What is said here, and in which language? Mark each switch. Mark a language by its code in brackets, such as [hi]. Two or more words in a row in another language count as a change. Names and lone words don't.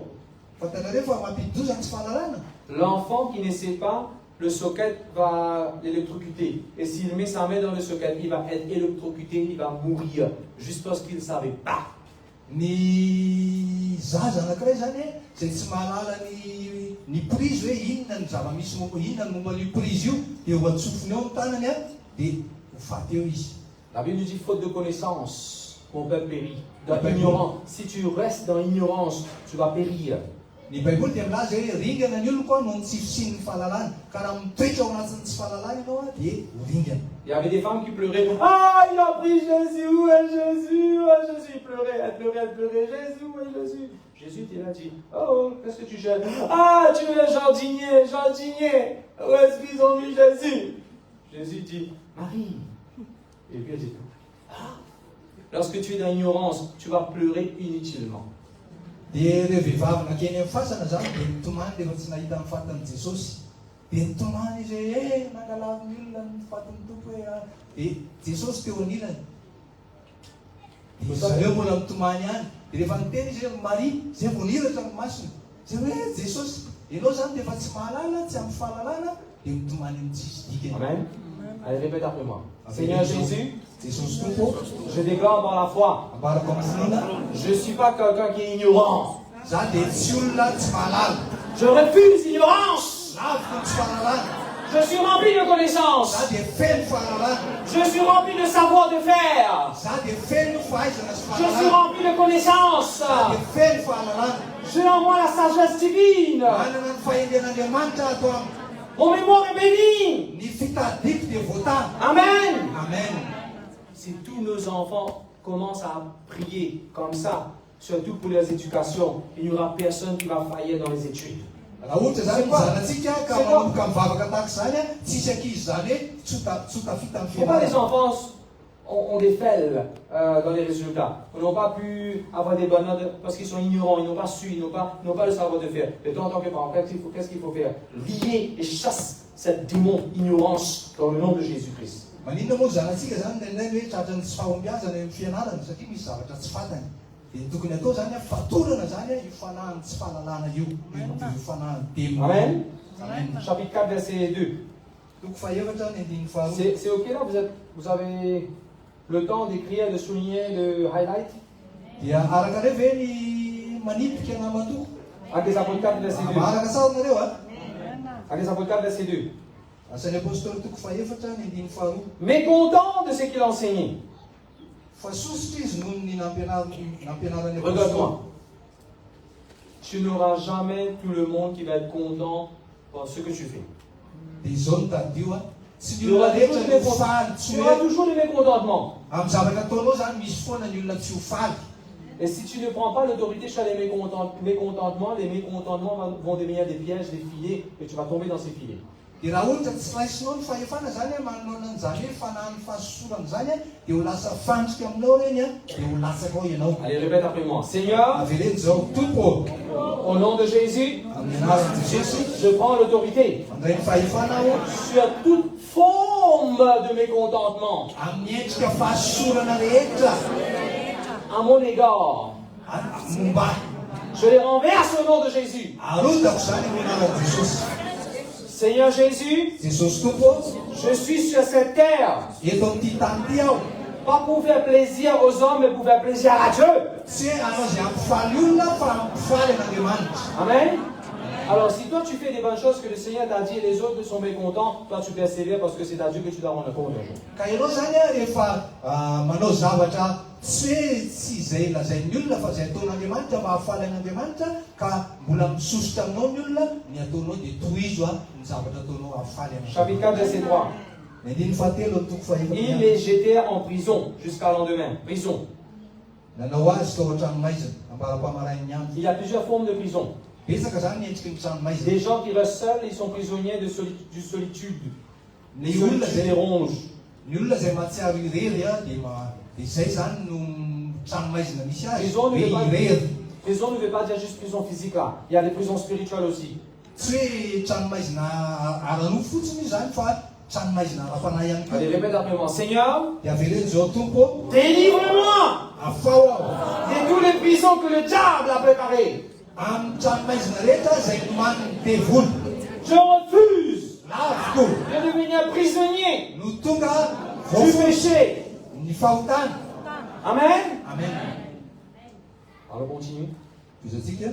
[mg] Fantanareo fa mampidi-doza ny tsy fahalalana. [fr] L'enfant qui ne sait pas, le socket va l'électrocuter. Et s'il met sa main dans le socket, il va être électrocuté, il va mourir. Juste parce qu'il ne savait pas. [mg] Ny zaza anankiray zany zay tsy mahalala ny prise hoe inona ny zava-misy inona ny momba io prise io dia ho atsofony eo amin'ny tanany dia ho faty eo izy. [fr] La Bible nous dit faute de connaissance, mon peuple périt. Dans ignorance. Si tu restes dans l'ignorance, tu vas périr. [mg] Ny Baiboly dia milaza hoe ringana ny olona koa noho ny tsy fisian'ny fahalalana. Ka raha mitoetra ao anatin'ny tsy fahalalana ianao dia ho ringana. [fr] Il y avait des femmes qui pleuraient. Ah, il a pris Jésus, où est Jésus? Où est Jésus? Il pleurait, elle pleurait. Jésus, où est Jésus? Jésus il a dit, oh, qu'est-ce que tu cherches? Ah, tu es jardinier. Où est-ce qu'ils ont mis Jésus? Jésus dit, Marie. Et puis elle dit, ah. Lorsque tu es dans l'ignorance, tu vas pleurer inutilement. [mg] Dia ireo vehivavy nakeny amin'ny fasana zany dia nitomany rehefa tsy nahita ny fatin'i Jesosy. Dia nitomany izy hoe nangalavo ny olona ny fatin'ny tompo hoe dia Jesosy teo anilany. Dia zareo mbola mitomany ihany. Dia rehefa niteny izy hoe Maria, izay vao nihiratra ny masony. Izay hoe Jesosy, ianao zany dia efa tsy mahalala, tsy amin'ny fahalalana, dia mitomany amin'ny tsisy dikany. [fr] Amen. Allez, répète après moi. Seigneur Jésus, [mg] Jesosy tompo, [fr] je déclare par la foi. [mg] abarako amin'ny finoana, [fr] Je ne suis pas quelqu'un qui est ignorant. [mg] za dia tsy olona tsy mahalala. [fr] Je refuse l'ignorance. [mg] Laviko ny tsy fahalalana. [fr] Je suis rempli de [mg] Za [fr] connaissances. [mg] dia feno fahalalana. [fr] Je suis rempli de savoir de faire. [mg] Za dia feno fahaizana sy [fr] Je suis [mg] fahalalana. [fr] rempli de connaissances. [mg] Za dia feno fahalalana. [fr] J'ai en moi la sagesse divine. [mg] Manana ny fahendren'Andriamanitra ato amiko. [fr] Mon mémoire est bénie. [mg] Ny fitadiko dia voatany. Amen. Amen. [fr] Si tous nos enfants commencent à prier comme ça, surtout pour les éducations, il n'y aura personne qui va faillir dans les études. [mg] Raha ohatra zany ny zanatsika ka manomboka mivavaka tahaka zany tsisy ankizy zany hoe tsy tafita amin'ny [fr] Pourquoi les [mg] fianarana. [fr] enfants ont des fails dans les résultats? Ils n'ont pas pu avoir des bonnes notes parce qu'ils sont ignorants, ils n'ont pas su, ils n'ont pas le savoir de faire. Et toi, en tant que parent, qu'est-ce qu'il faut faire? Lier et chasse cette démon ignorance dans le nom de Jésus-Christ. [mg] Maninona moa zanatsika zany ndraindray hoe tratran'ny tsy fahombiazana eo amin'ny fianarana satria misy zavatra tsy fantany. Dia tokony atao zany fatorana zany io fanahin'ny tsy fahalalana io fanahin'ny temo. Amen. Amen. [fr] Chapitre 4, verset 2. [mg] Toko fahaefatra ny andininy faharoa. [fr] C'est ok là? Vous avez le temps d'écrire, de souligner, de highlight? [mg] Dia araka reo ve ny manipika na matoko? [fr] Actes des Apôtres 4, verset 2. [mg] Maharaka sahona a. [fr] Actes des Apôtres 4, verset 2. [mg] Asan'ny apôstôly toko fahaefatra ny andininy faharoa. [fr] Mécontent de ce qu'il enseignait. [mg] Fa sositra izy noho ny nampianarany [fr] Regarde-moi. Tu n'auras jamais tout le monde qui va être content dans ce que tu fais. [mg] Dia izao no tadio a. Tsy [fr] Tu [mg] ny olona [fr] auras [mg] rehetra ny ho faly, tsy [fr] tu auras [mg] hoe [fr] toujours des mécontentements. [mg] amin'ny zavatra ataonao zany misy foana ny olona tsy ho faly. [fr] Et si tu ne prends pas l'autorité sur les mécontentements, les mécontentements vont devenir des pièges, des filets, et tu vas tomber dans ces filets. [mg] Dia raha ohatra tsy raisinao ny fahefana zany manoloana an'izany hoe fanahin'ny fahasosorana zany dia ho lasa fandrika aminao reny dia ho latsaka ao ianao. [fr] Allez, répète après moi. Seigneur, [mg] Avereny zao tompo [fr] au nom de Jésus, [mg] amin'ny anaran'i Jesosy [fr] je prends l'autorité [mg] mandray ny fahefana aho [fr] sur toute forme de mécontentement [mg] amin'ny endrika fahasosorana rehetra [fr] à mon égard. [mg] momba. [fr] Je les renverse au nom de Jésus. [mg] Arodako zany amin'ny anaran'i Jesosy. [fr] Seigneur Jésus, [mg] Jesosy tompo, [fr] je suis sur cette terre, [mg] eto amin'ity tany ity aho. [fr] pas pour faire plaisir aux hommes, mais pour faire plaisir à Dieu. [mg] Tsy hoe anao zay ampifaly olona fa ampifaly an'Andriamanitra. Amen. [fr] Alors, si toi tu fais des bonnes choses que le Seigneur t'a dit et les autres sont mécontents, toi tu persévères parce que c'est à Dieu que tu dois rendre compte un jour. [mg] Ka ianao zany a rehefa manao zavatra tsy hoe tsy izay lazain'ny olona fa izay ataon'Andriamanitra mahafaly an'Andriamanitra ka mbola misosotra aminao ny olona ny ataonao dia tohizo ny zavatra ataonao hahafaly [fr] Chapitre 4, verset 3. [mg] Andiny fahatelo toko [fr] Ils [mg] fahaefatra. [fr] les jetèrent en prison jusqu'à lendemain. Prison. [mg] Nanao azy tao an-tranomaizina ambara-pamarain'ny andro. [fr] Il y a plusieurs formes de prison. [mg] Betsaka zany endriky ny tranomaizina. [fr] Des gens qui restent seuls, ils sont prisonniers de du solitude. [mg] Ny [fr] Les [mg] olona [fr] solitude [mg] zay [fr] les ronge. [mg] ny olona zay mahatsiaro irery a dia izay zany no tranomaizina misy azy. [fr] Prison ne, [mg] Hoe [fr] veut pas, [mg] irery. [fr] prison ne veut pas dire juste prison physique là. Il y a des prisons spirituelles aussi. [mg] Tsy hoe tranomaizina ara-nofo fotsiny io zany fa tranomaizina ara-panahy ihany [fr] Allez, [mg] koa. [fr] répète après moi. Seigneur, [mg] Dia avereny zao tompo [fr] délivre-moi [mg] afao aho [fr] de toutes les prisons que le diable a préparées. [mg] amin'ny tranomaizina rehetra zay nomany devoly. [fr] Je refuse [mg] Lavoko [fr] de devenir prisonnier [mg] no tonga [fr] du [mg] voafo [fr] péché. [mg] ny fahotana. Amen. Amen. [fr] Alors, on continue. [mg] Fizatsika